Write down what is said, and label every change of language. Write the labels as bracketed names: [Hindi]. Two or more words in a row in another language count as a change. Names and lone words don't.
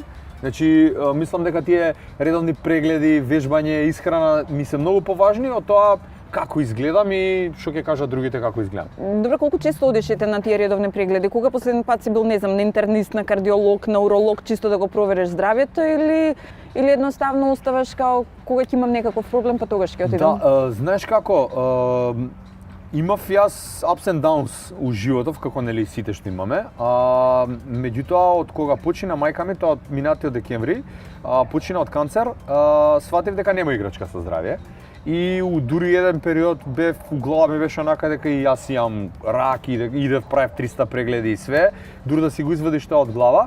[Macedonian] Значи, мислам дека тие редовни прегледи, вежбање, исхрана ми се многу поважни од тоа како изгледам и што ќе кажат другите како изгледам. Добро, колку често одишете на тие редовни прегледи? Кога последен пат си бил, не знам, на интернист, на кардиолог, на уролог, чисто да го провериш здравјето или едноставно оставаш као кога ќе имам некаков проблем, па тогаш ќе отидам? Да, знаеш како, имав јас [English] ups and downs [Macedonian] у животов, како нели сите што имаме. Меѓутоа, од кога почина мајка ми, тоа од минатиот декември, почина од канцер, сватив дека нема играчка со здравје. И дури еден период у глава ми беше онака дека и јас имам рак и идев правев 300 прегледи и све, дури да си го извадиш тоа од глава.